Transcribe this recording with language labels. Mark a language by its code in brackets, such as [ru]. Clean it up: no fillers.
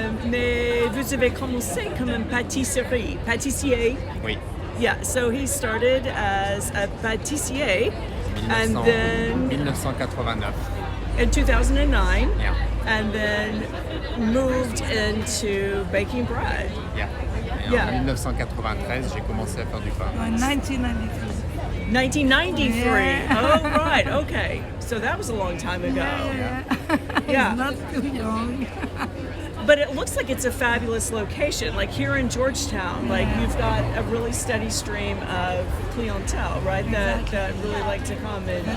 [fr] Mais vous avez commencé comme un pâtissier. Oui. [en] Yeah, so he started as a pâtissier and then 1989. in 2009 Yeah. and then moved into baking bread. Yeah. Et Yeah. [fr] en 1993, j'ai commencé à faire du pain. [en] In 1993. 1993. Yeah. Oh, right. Okay. So that was a long time ago. Yeah. He's not too young. But it looks like it's a fabulous location. Like here in Georgetown, like you've got a really steady stream of clientele, right? That really like to come in.